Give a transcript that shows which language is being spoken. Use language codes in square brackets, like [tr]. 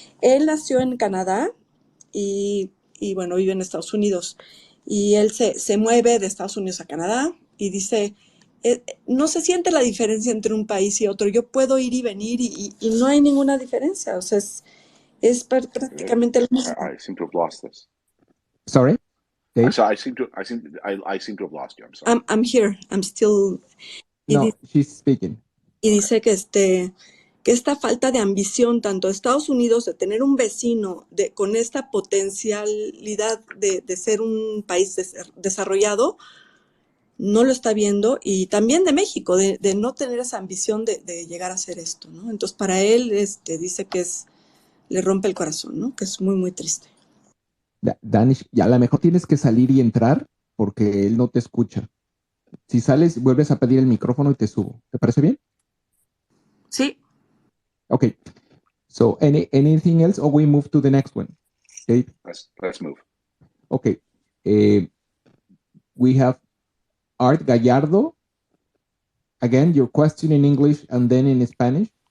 [es] Él nació en Canadá y bueno, vive en Estados Unidos. Y él se mueve de Estados Unidos a Canadá y dice, no se siente la diferencia entre un país y otro. Yo puedo ir y venir y no hay ninguna diferencia. O sea, es prácticamente lo mismo. [en] I seem to have lost this. Sorry, Dave? I seem to have lost you. I'm sorry. I'm here. I'm still. No, she's speaking. [es] Y dice que esta falta de ambición, tanto de Estados Unidos, de tener un vecino con esta potencialidad de ser un país desarrollado, no lo está viendo, y también de México, de no tener esa ambición de llegar a hacer esto, ¿no? Entonces, para él, dice que le rompe el corazón, ¿no? Que es muy, muy triste. Danish, ya a lo mejor tienes que salir y entrar porque él no te escucha. Si sales, vuelves a pedir el micrófono y te subo. ¿Te parece bien? Sí. [en] Okay. So anything else, or we move to the next one? Okay. Let's move. Okay. We have Art Gallardo. Again, your question in English and then in Spanish.